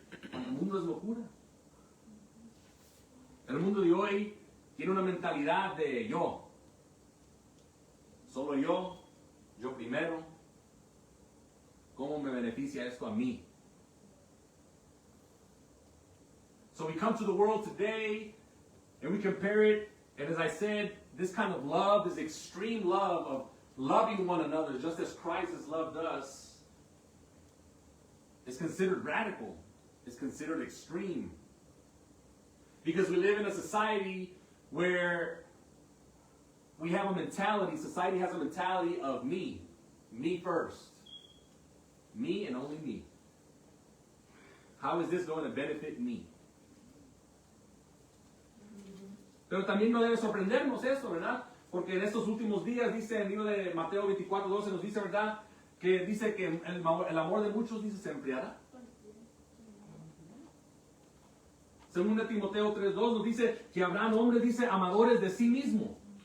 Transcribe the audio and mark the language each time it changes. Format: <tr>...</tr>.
<es>Para el mundo es locura. El mundo de hoy tiene una mentalidad de yo. Solo yo primero. ¿Cómo me beneficia esto a mí?</es> <en>So we come to the world today and we compare it, and as I said, this kind of love, this extreme love of loving one another just as Christ has loved us, is considered radical. It's considered extreme. Because we live in a society where we have a mentality, society has a mentality of me first. Me and only me. How is this going to benefit me?</en> <es>Pero también no debe sorprendernos eso, ¿verdad? Porque en estos últimos días, dice en el libro de Mateo 24:12, nos dice, ¿verdad? Que dice que el amor de muchos, dice, se enfriará. Según de Timoteo 3:2 nos dice que habrán hombres, dice, amadores de sí mismos.</es>